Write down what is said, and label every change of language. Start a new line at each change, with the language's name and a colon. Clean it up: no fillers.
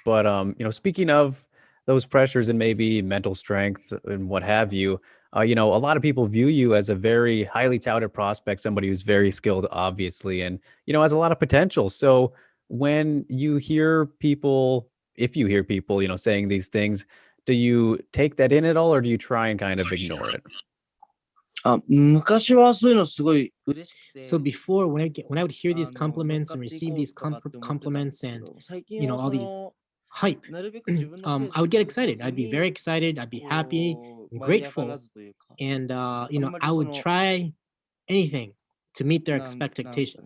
English: But, speaking of those pressures and maybe mental strength and what have you, a lot of people view you as a very highly touted prospect, somebody who's very skilled, obviously, and, has a lot of potential. So when you hear people, if you hear people, saying these things, do you take that in at all or do you try and kind of ignore it?
Japanese: 昔はそういうのすごい嬉しくて、
English: So before, when I would hear these compliments and receive these compliments and all these hype, I would get excited. I'd be very excited. I'd be happy and grateful, and I would try anything to meet their expectations.